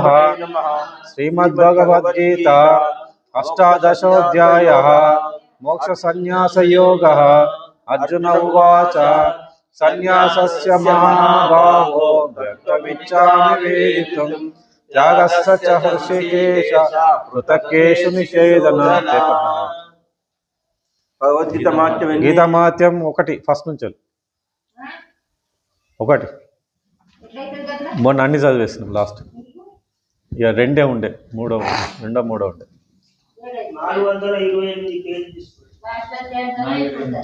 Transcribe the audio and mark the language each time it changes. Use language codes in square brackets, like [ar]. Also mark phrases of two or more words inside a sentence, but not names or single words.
[sa] श्रीमद्भगवद्गीता अष्टादशोऽध्यायः मोक्षसंन्यासयोगः। अर्जुन उवाच संन्यासस्य महाबाहो व्यक्तमिच्छामि वेदितुं त्यागस्य च हृषिकेश पृथक्केषु निषेधन। [te] గీతామాత్యం 1 ఫస్ట్ నుంచి ఒకటి మొన్న అన్ని చదివేసినాం లాస్ట్ ఇక రెండో మూడో ఉండే 428 పేజీ తీసుకోండి.